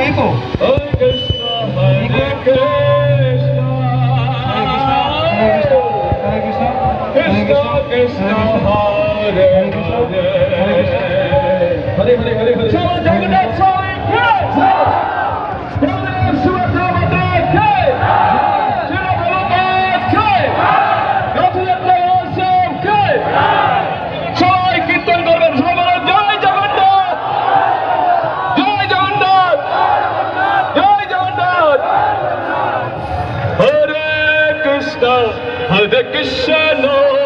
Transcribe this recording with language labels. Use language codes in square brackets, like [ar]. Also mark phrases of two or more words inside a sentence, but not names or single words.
[sa] Hare Krishna, Hare Krishna, Krishna Krishna, Hare Hare, Hare Hare. [bn] Chalo Jagannath Swami Jai, Baladev Subhadra Jai, Srila Prabhupada Jai, Rathayatra Utsav Jai. সবাই কীর্তন করবেন, সবাই বলেন জয় জগন্নাথ, জয় জগন্নাথ, জয় জগন্নাথ। হরে কৃষ্ণ, হরে কৃষ্ণ,